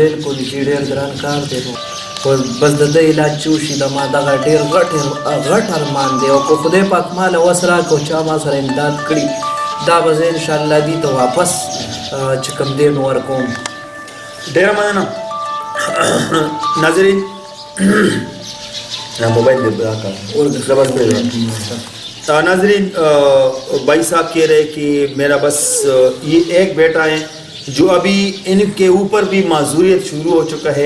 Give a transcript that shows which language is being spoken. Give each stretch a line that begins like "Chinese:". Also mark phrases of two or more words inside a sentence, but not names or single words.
Pashto: بالکل چې ډېر ګران کار دی خو بس د ده علاج چې وشي د ما دغه ډېر غټ ارمان دی او که خدای پاک ماله وس راکړو چا ما سره امداد کړي دا به زه انشاءالله دې ته واپس چې کوم دی نو ورکوم ډېره مننه ناظرین موبائل دے
Urdu: ناظرین بھائی صاحب کہہ رہے کہ میرا بس یہ ایک بیٹا ہے جو ابھی ان کے اوپر بھی معذوریت شروع ہو چکا ہے